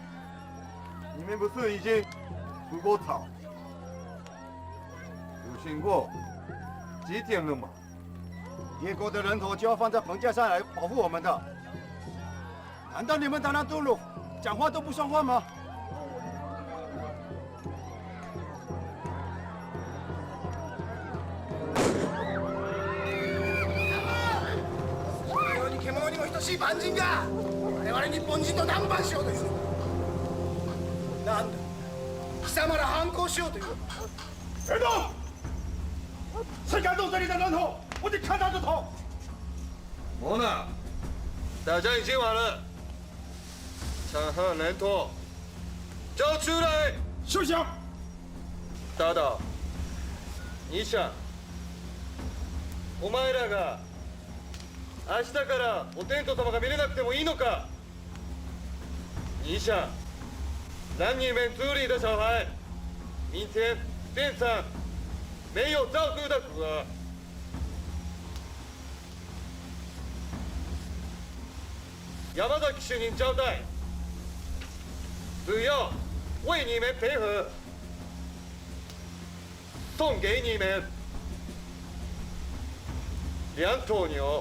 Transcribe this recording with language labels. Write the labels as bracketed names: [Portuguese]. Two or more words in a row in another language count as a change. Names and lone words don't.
[Chinese] 你们不是已经除过草？经过几天了嘛？野国的人头就要放在棚架上来保护我们的，难道你们当然堕落，讲话都不算话吗？ [Japanese] 獣にも等しい蛮人が我々日本人と談判しようというのなんだ貴様ら反抗しようというの [Chinese] 别动！谁敢动这里的人头，我得砍他的头！莫娜，大家已经完了，场上人头交出来！休想！大岛，你想， [Japanese] お前らが明日からお天道様が見れなくてもいいのか？ [Chinese] 你想，让你们族里的小孩明天变成没有照顾的孤儿？山崎主任交代，只要为你们配合，送给你们2头牛。